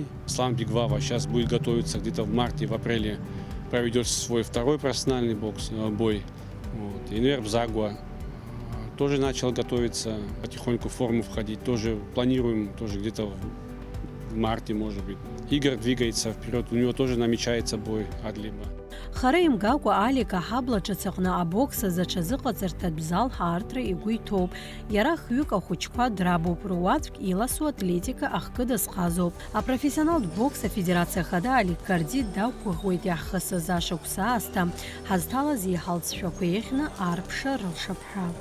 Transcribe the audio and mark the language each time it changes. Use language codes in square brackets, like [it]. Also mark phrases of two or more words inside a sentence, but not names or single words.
[ru] Аслан Бигвава сейчас будет готовиться где-то в марте, в апреле проведет свой второй профессиональный бой. Инвер Бзагуа тоже начал готовиться, потихоньку в форму входить. Тоже планируем, где-то в марте, может быть. Игорь двигается вперед, у него тоже намечается бой Адлиба. [ab] Хара имгакәа Алик аҳабла ҿыц аҟны абокс азы аҽазыҟаҵарҭатә зал ҳаартра игәы иҭоуп. Иара хҩык ахәыҷқәа драбуп, руаӡәк иласу атлетика ахкыдазҟазоуп. Апрофессионалтә бокс афедерациа хада Алик Карди дақәгәыӷуеит иаҳхысыз ашықәс аасҭа ҳазҭалаз иҳалҵшәақәа еиӷьны арԥша рылшаԥҳәа.